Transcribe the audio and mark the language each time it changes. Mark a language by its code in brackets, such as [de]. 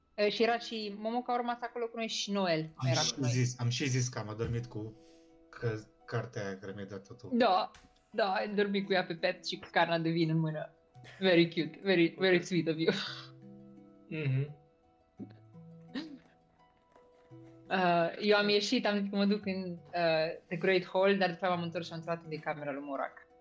[ro] Și era și Momoca a urmat acolo cu noi și Noel era cu noi. Am și zis că am adormit cu cartea aia care mi-ai dat-o tu. Da, ai dormit cu ea pe pet și cu carnea de vin în mână. [en] Very cute, very sweet of you. Mhm. [ro] Eu am ieșit, am zis că mă duc în The Great Hall, dar după aia m-am întors și am intrat în camera lui Morac.